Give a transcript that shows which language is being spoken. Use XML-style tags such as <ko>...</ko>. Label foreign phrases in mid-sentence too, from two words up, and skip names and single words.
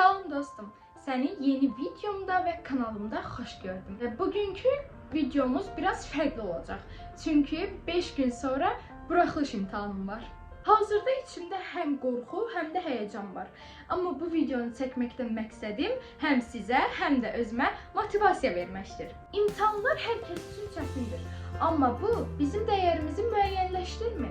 <tr>dostum, seni yeni videomda ve kanalımda hoş gördüm. Ve bugünkü videomuz biraz farklı olacak.</tr> <az>Çünkü 5 gün sonra buraxılış imtahanım var. Hazırda içimdə həm qorxu, həm də həyəcan var. Amma bu videonu çəkməkdən məqsədim həm sizə, həm də özümə motivasiya verməkdir. İmtahanlar hər kəs üçün çətindir. Amma bu bizim dəyərimizi müəyyənləşdirmir.</az>